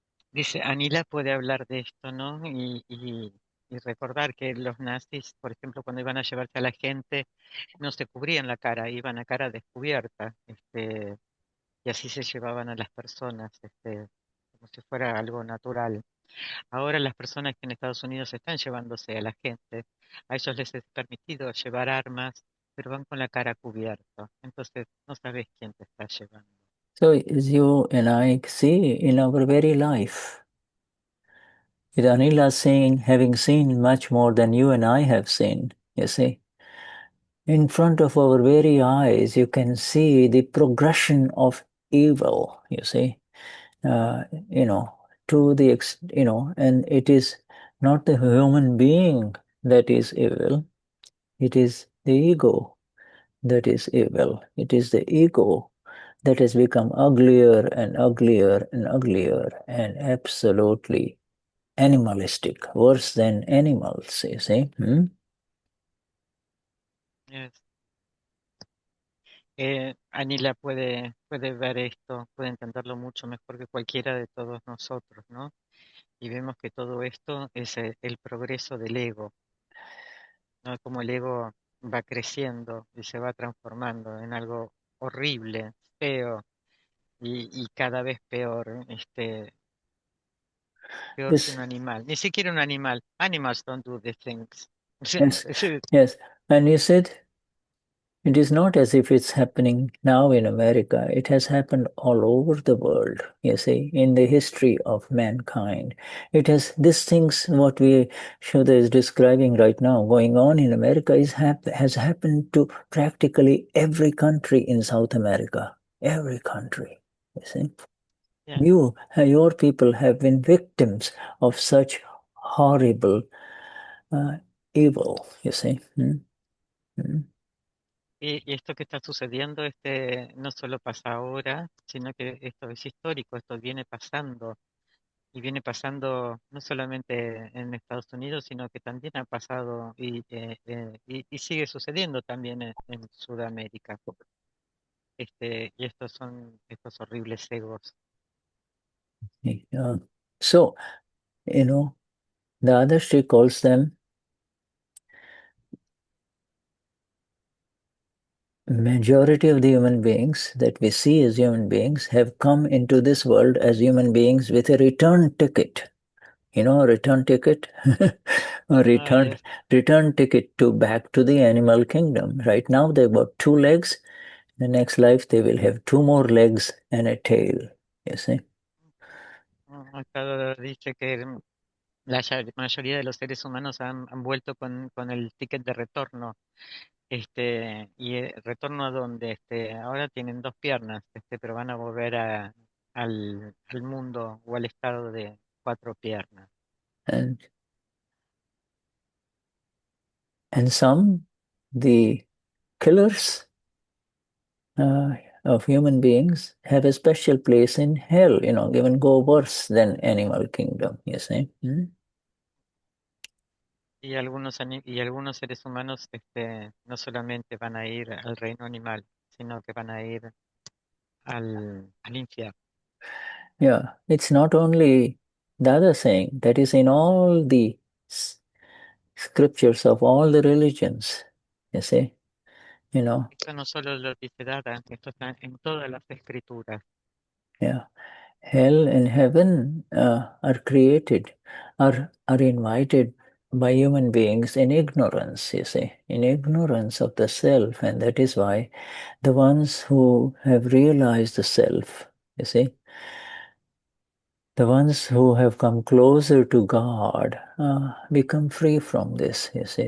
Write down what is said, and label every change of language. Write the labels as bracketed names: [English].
[Spanish] Dice, Anila puede hablar de esto, ¿no? Y recordar que los nazis, por ejemplo, cuando iban a llevarse a la gente, no se cubrían la cara, iban a cara descubierta, y así se llevaban a las personas, como si fuera algo natural. Ahora las personas que en Estados Unidos están llevándose a la gente, a ellos les es permitido llevar armas, pero van con la cara cubierta. Entonces no sabes quién te está llevando. [English] So as you and I see in our very life, with Anila saying, having seen much more than you and I have seen, you see. In front of our very eyes, you can see the progression of evil, you see. You know, to the, you know, and it is not the human being that is evil, it is the ego that is evil. It is the ego that has become uglier and uglier and uglier and absolutely animalistic, worse than animals, you see. Yes. [Spanish] Anila puede ver esto, puede entenderlo mucho mejor que cualquiera de todos nosotros, ¿no? Y vemos que todo esto es el progreso del ego, ¿no? Como el ego va creciendo y se va transformando en algo horrible, feo y cada vez peor, peor que [English] Yes, [Spanish] un animal. Ni siquiera un animal. [English] Animals don't do these things. yes, yes. And It is not as if it's happening now in America. It has happened all over the world, you see, in the history of mankind. It has, these things, what Shuddha is describing right now, going on in America, has happened to practically every country in South America. Every country, you see. Yeah. Your people have been victims of such horrible evil, you see. [Spanish] Y esto que está sucediendo no solo pasa ahora, sino que esto es histórico, esto viene pasando, y viene pasando no solamente en Estados Unidos, sino que también ha pasado y sigue sucediendo también en Sudamérica. Y estos son estos horribles egos. [English] So, Dadashri calls them majority of the human beings that we see as human beings have come into this world as human beings with a return ticket. You know, a return ticket? A return ticket back to the animal kingdom. Right now they've got 2 legs. The next life they will have 2 more legs and a tail. You see? [Spanish] Acá dice que la mayoría de los seres humanos han vuelto con el ticket de retorno. Retorno a donde ahora tienen 2 piernas, pero van a volver al mundo o al estado de 4 piernas. [English] And some, the killers of human beings, have a special place in hell, even go worse than animal kingdom, you see. [Spanish] Y algunos seres humanos no solamente van a ir al reino animal, sino que van a ir al infierno. [English] Yeah, it's not only Dada saying, that is in all the scriptures of all the religions, you see. [Spanish] Esto no solo lo dice Dada, esto está en todas las escrituras. [English] Yeah. Hell and heaven are created, are invited by human beings in ignorance, you see, in ignorance of the self. And that is why the ones who have realized the self, you see, the ones who have come closer to God become free from this, you see.